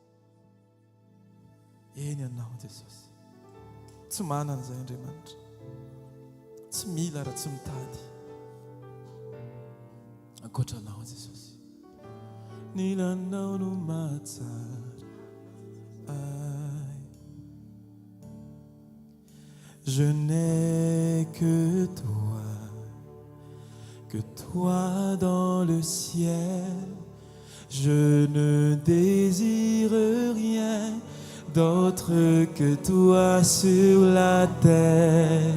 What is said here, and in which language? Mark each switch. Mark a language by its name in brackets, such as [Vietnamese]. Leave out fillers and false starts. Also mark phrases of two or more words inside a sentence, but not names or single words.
[Malagasy] eny ianao Jesosy tsy manana zay Andriamanitra tsy mila raha tsy mitady ankoatranao Jesosy nilanao no mahatsara [French] Je n'ai que toi dans le ciel. Je ne désire rien d'autre que toi sur la terre.